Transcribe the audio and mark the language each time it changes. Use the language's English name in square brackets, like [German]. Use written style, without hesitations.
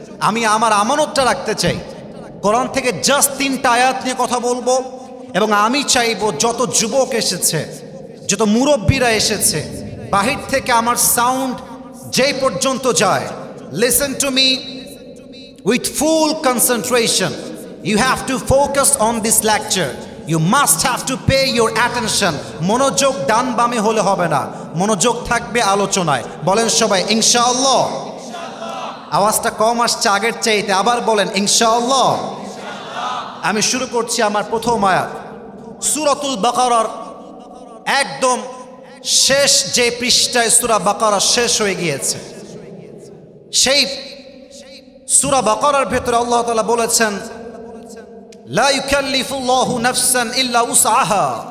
[Bangla] আমি আমার আমানতটা রাখতে চাই। কোরআন থেকে জাস্ট 3টা আয়াত নিয়ে কথা বলবো এবং আমি চাইবো যত যুবক এসেছে, যত মুরব্বীরা এসেছে, বাহির থেকে আমার সাউন্ড যেই পর্যন্ত যায়, [English] Listen to me with full concentration. You have to focus on this lecture. You must have to pay your attention. [Bangla] মনোযোগ ডান বামে হলে হবে না, মনোযোগ থাকবে আলোচনায়। বলেন সবাই ইনশাআল্লাহ। আওয়াজটা কম আসছে আগের চাইতে, আবার বলেন ইনশাআল্লাহ। আমি শুরু করছি আমার প্রথম আয়াত, সূরাতুল বাকারার একদম শেষ যে পৃষ্ঠায় সূরা বাকারা শেষ হয়ে গিয়েছে, সেই সূরা বাকারার ভেতরে আল্লাহ তাআলা বলেছেন, [Arabic] লা ইউকাল্লিফুল্লাহু নাফসান ইল্লা উসআহা।